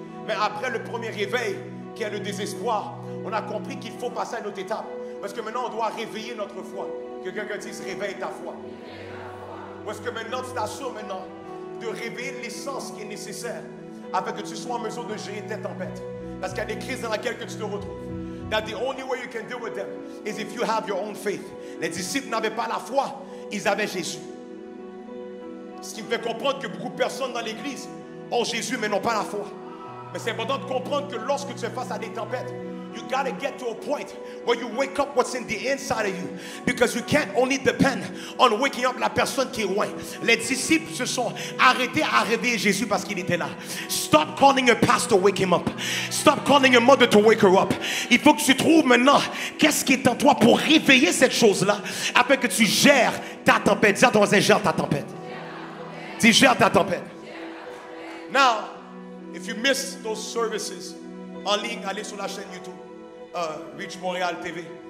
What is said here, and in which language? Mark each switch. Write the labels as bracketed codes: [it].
[fr] Mais après le premier réveil, qui est le désespoir, on a compris qu'il faut passer à une autre étape. Parce que maintenant, on doit réveiller notre foi. Que quelqu'un dise: réveille ta foi. Parce que maintenant, tu t'assures maintenant de réveiller l'essence qui est nécessaire afin que tu sois en mesure de gérer tes tempêtes. Parce qu'il y a des crises dans lesquelles que tu te retrouves. [en] That the only way you can deal with them is if you have your own faith. [fr] Les disciples n'avaient pas la foi, ils avaient Jésus. Ce qui me fait comprendre que beaucoup de personnes dans l'église ont Jésus mais n'ont pas la foi. Mais c'est important de comprendre que lorsque tu es face à des tempêtes, [en] you gotta get to a point where you wake up what's in the inside of you. Because you can't only depend on waking up [fr] la personne qui est loin. Les disciples se sont arrêtés à réveiller Jésus parce qu'il était là. [en] Stop calling a pastor, wake him up. Stop calling a mother to wake her up. [fr] Il faut que tu trouves maintenant qu'est-ce qui est en toi pour réveiller cette chose-là afin que tu gères ta tempête. Dis à ton voisin, gère ta tempête. Dis, gère ta tempête. [en] Now, if you miss those services [fr] en ligne, allez sur la chaîne YouTube Reach Montréal TV.